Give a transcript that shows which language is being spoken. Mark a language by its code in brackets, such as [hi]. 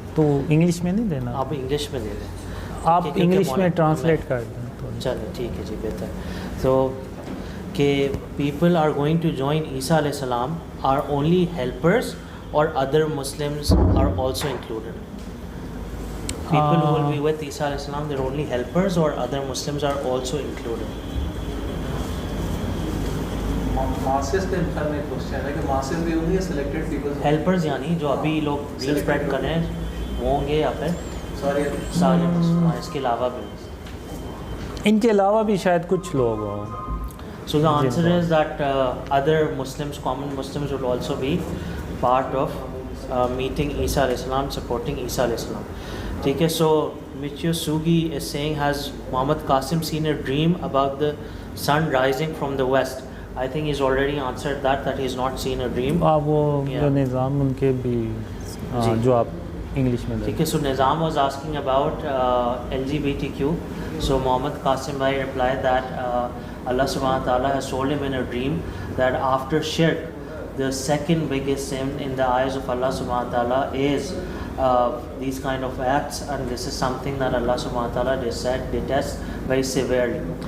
[ur] تو انگلش میں نہیں دینا، آپ انگلش میں دے دیں، آپ انگلش میں ٹرانسلیٹ کر دیں. چلیں ٹھیک ہے جی، بہتر. [en] تو کہ people are going to join عیسیٰ علیہ السلام آر اونلی ہیلپرز اور other Muslims are also included. People who will be with Isa alayhi salam, they're only helpers, or other Muslims are also included. [ur] Masses کے بارے میں question ہے کہ masses بھی ہوں گے [en] selected people. [ur] Helpers یعنی جو ابھی لوگ ری اسپریڈ کر رہے ہیں وہ ہوں گے یا پھر سارے اس کے علاوہ بھی؟ ان کے علاوہ بھی شاید کچھ لوگ ہوں. [en] So the answer is that other Muslims, common Muslims, will also be part of meeting Isa alayhi salam, supporting Isa alayhi salam. [ur] ٹھیک ہے. [en] So Michio Sugi is saying, has Muhammad Qasim seen a dream about the sun rising from the west? I think he's already answered that he's not seen a dream. [ur] وہ جو نظام ان کے بھی جو آپ English میں. ٹھیک ہے. [en] So Nizam was asking about LGBTQ. So Muhammad Qasim bhai replied that Allah subhanahu wa ta'ala has told him in a dream that after shirk, the second biggest sin in the eyes of Allah subhanahu wa ta'ala is these kind of acts, and this is something that Allah subhanahu wa ta'ala detests very severely.